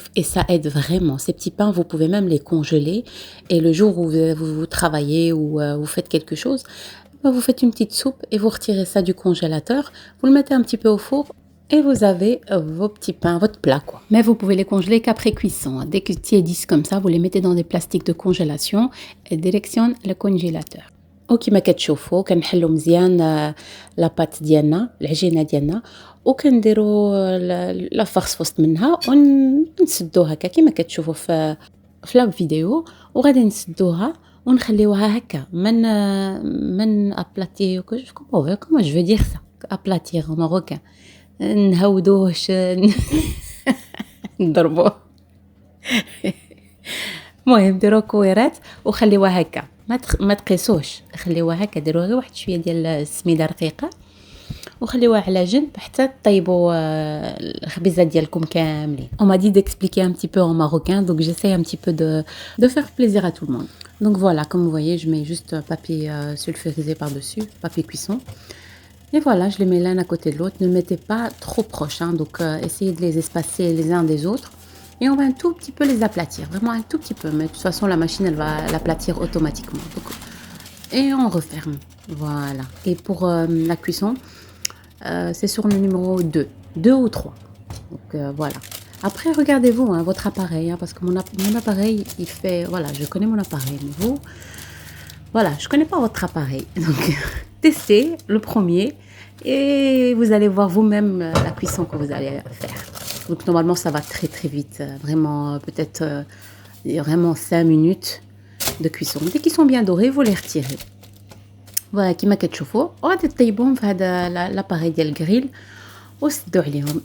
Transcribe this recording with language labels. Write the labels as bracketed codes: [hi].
[fr] Et ça aide vraiment. Ces petits pains, vous pouvez même les congeler. Et le jour où vous travaillez ou vous faites quelque chose, vous faites une petite soupe et vous retirez ça du congélateur. Vous le mettez un petit peu au four. Et vous avez vos petits pains, votre plat, quoi. Mais vous pouvez les congeler qu'après cuisson. Dès que tiédissent comme ça, vous les mettez dans des plastiques de congélation et direction le congélateur. [ar] وكما كتشوفوا كنحلوا مزيان لا بات ديالنا العجينه ديالنا وكنديروا لا فارس وسط منها ونسدوها هكا كما كتشوفوا في لا فيديو وغادي نسدوها ونخليوها هكا من ابلاتي كومون جو دير سا ابلاتير [fr] en marocain [ar] نهودوش نضربوه المهم ديروا كويرات وخليوها هكا ما تقيسوش خليوها هكا ديروا غير واحد شويه ديال السميده رقيقه وخليوها على جنب حتى طيبوا الخبيزات ديالكم كاملين. [fr] On m'a dit d'expliquer un petit peu en marocain, donc j'essaie un petit peu de faire plaisir à tout le monde. Donc voilà, comme vous voyez, je mets juste papier sulfurisé par-dessus, papier cuisson. Et voilà, je les mets l'un à côté de l'autre. Ne mettez pas trop proches, hein, donc essayez de les espacer les uns des autres. Et on va un tout petit peu les aplatir, vraiment un tout petit peu. Mais de toute façon, la machine, elle va l'aplatir automatiquement. Donc, et on referme. Voilà. Et pour la cuisson, c'est sur le numéro 2. 2 ou 3. Donc voilà. Après, regardez-vous hein, votre appareil. Hein, parce que mon appareil, il fait... Voilà, je connais mon appareil. Mais vous, voilà, je ne connais pas votre appareil. Donc, testez le premier. Et vous allez voir vous-même la cuisson que vous allez faire. Donc normalement ça va très très vite, vraiment peut-être vraiment 5 minutes de cuisson. Dès qu'ils sont bien dorés, vous les retirez. [ar] Voilà, كيما كتشوفوا وغادي تطيبوهم في هذا لاباري ديال الجريل وسدوا عليهم.